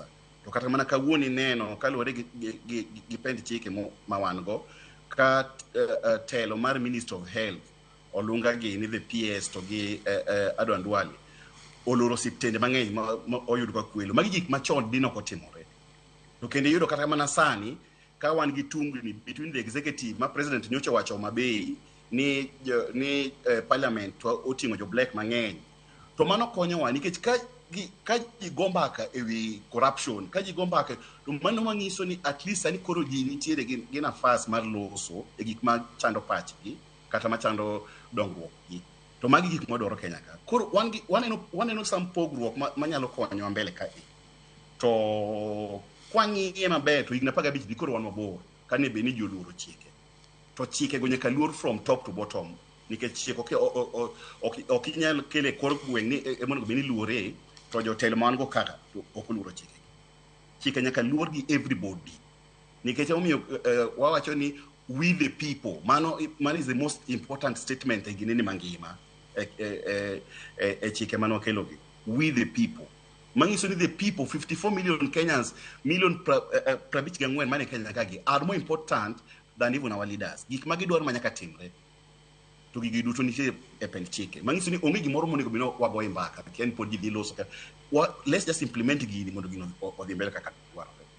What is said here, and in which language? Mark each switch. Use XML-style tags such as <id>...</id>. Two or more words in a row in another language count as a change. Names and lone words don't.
<luo>To kata mana kawuoni neno kaluwore gi pend chike ma wan go ka telo mar</luo> <en>Minister of Health</en> <luo>olunga gi ni</luo> <en>the PS</en> <luo>to gi Adwan Duale oloro siptende mang'eny ma oyudo ka kwelo. Magi gik machon dino kotimore. To kendo yudo kata mana sani ka wan gi tungni</luo> <en>between the executive</en> <luo>ma president nyocha wacho mabei ni parliament oting'o jo black mang'eny. To mano konyowa nikech ka ji gombaka ewi corruption, ka ji gombaka to mano manyiso ni</luo> <en>at least</en> <luo>ani koro ji nitiere gi nafas mar loso e gik ma chando pachgi kata ma chando dongruok gi. To magi gik madwaro Kenya ka. Koro waneno sam pogruok manyalo konyo mbele ka. To kwang'iye maber to higni 15 dhi koro wan mabor kane be ni ji oluoro chike. To chike go nyaka luor</luo> <en>from top to bottom.</en> <luo>Nikech chike ok inyal kele kor gweng' ni mondo be ni luore to jotelo man go kaka to ok luoro chike. Chike nyaka luor gi everybody. Nikech omiyo wawacho ni</luo> <en>we the people.</en> <luo>Mano</luo> <en>is the most important statement</en> <luo>e gineni mangima e chike mano kelo gi.</luo> <en>We the people.</en> <luo>Mangiso ni</luo> <en>the people 54 million Kenyans, million</en> <luo>pravich gangwen mane Kenya kagi</luo> <en>are more important than even our leaders.</en> <luo>Gik magidwaro manyaka timre. To gigi duto nitie e pend chike. Mangiso ni onge gimoro monego bino wagoye mbaka. Ken pod ji dhi loso ka.</luo> <en>Let's just implement</en> <luo>gini mondo gino odhi mbele kaka dwaro.</luo>